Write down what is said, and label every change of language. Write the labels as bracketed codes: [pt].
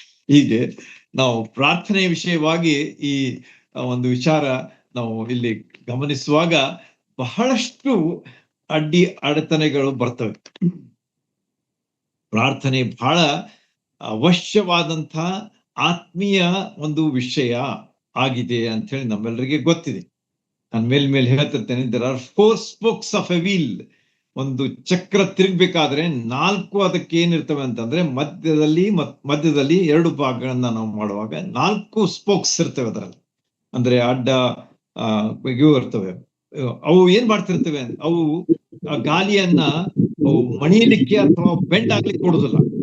[kn] ಹೀಗೆ ನಾವು ಪ್ರಾರ್ಥನೆಯ ವಿಷಯವಾಗಿ ಈ ಒಂದು ವಿಚಾರ ನಾವು ಇಲ್ಲಿ ಗಮನಿಸುವಾಗ ಬಹಳಷ್ಟು ಅಡೆತಡೆಗಳು ಬರ್ತವೆ. ಪ್ರಾರ್ಥನೆ ಬಹಳ ಅವಶ್ಯವಾದಂತಹ ಆತ್ಮೀಯ ಒಂದು ವಿಷಯ ಆಗಿದೆ ಅಂತ ಹೇಳಿ ನಮ್ಮೆಲ್ಲರಿಗೆ ಗೊತ್ತಿದೆ. ನಾನು ಮೇಲ್ಮೇಲೆ ಹೇಳ್ತಿರ್ತೇನೆ, [en] there are 4 spokes of a wheel. [kn] ಒಂದು ಚಕ್ರ ತಿರುಗ್ಬೇಕಾದ್ರೆ 4 ಅದಕ್ಕೆ ಏನಿರ್ತವೆ ಅಂತಂದ್ರೆ, ಮಧ್ಯದಲ್ಲಿ 2 ಭಾಗಗಳನ್ನ ನಾವು ಮಾಡುವಾಗ 4 ಸ್ಪೋಕ್ಸ್ ಇರ್ತವೆ ಅದರಲ್ಲಿ. ಅಂದ್ರೆ ಅಡ್ಡ ಇವು ಇರ್ತವೆ. ಅವು ಏನ್ ಮಾಡ್ತಿರ್ತವೆ, ಅವು ಗಾಲಿಯನ್ನ ಮಣಿಲಿಕ್ಕೆ ಅಥವಾ ಬೆಂಡ್ ಆಗ್ಲಿಕ್ಕೆ ಕೊಡುದಿಲ್ಲ.